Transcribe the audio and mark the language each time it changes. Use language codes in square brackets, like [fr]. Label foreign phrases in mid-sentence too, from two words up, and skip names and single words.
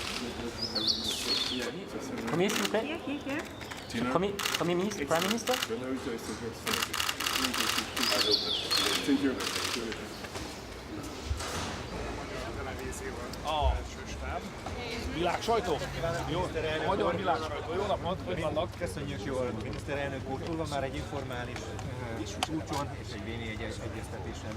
[fr] Premier, s'il vous plaît. Premier ministre, [en] Prime Minister. Thank you. [hu] Világsajtó? Jó, a magyar világsajtó. Jó napot, hogy vannak? Köszönjük jól, miniszterelnök úr. Túl van már egy informális csúcson és egy véni egyeztetésen.